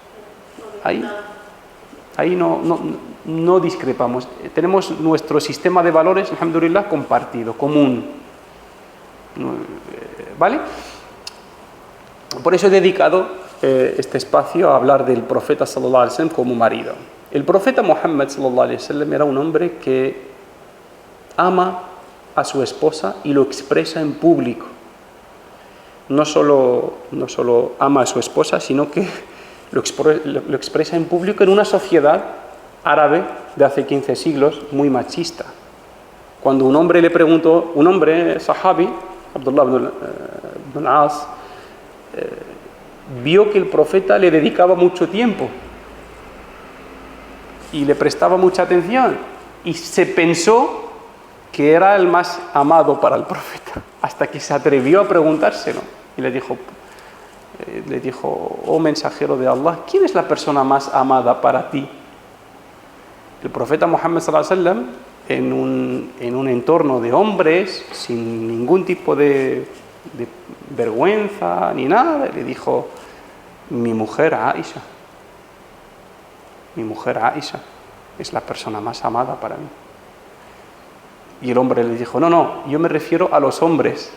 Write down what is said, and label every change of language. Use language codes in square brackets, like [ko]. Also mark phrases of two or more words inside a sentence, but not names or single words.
[es] Ahí no discrepamos. Tenemos nuestro sistema de valores, alhamdulillah, compartido, común. ¿Vale? Por eso he dedicado este espacio a hablar del profeta [ar] صلى الله عليه وسلم [es] como marido. El profeta Muhammad [ar] صلى الله عليه وسلم [es] era un hombre que ama a su esposa y lo expresa en público. No solo ama a su esposa, sino que lo expresa en público en una sociedad árabe de hace 15 siglos muy machista. Cuando un hombre le preguntó, un hombre sahabi, Abdullah ibn al-As, vio que el profeta le dedicaba mucho tiempo y le prestaba mucha atención, y se pensó que era el más amado para el profeta, hasta que se atrevió a preguntárselo y le dijo, oh mensajero de Allah, ¿quién es la persona más amada para ti? El profeta Muhammad [ar] صلى الله عليه وسلم, [es] en un entorno de hombres, sin ningún tipo de vergüenza ni nada, le dijo: mi mujer Aisha es la persona más amada para mí. Y el hombre le dijo: no, yo me refiero a los hombres.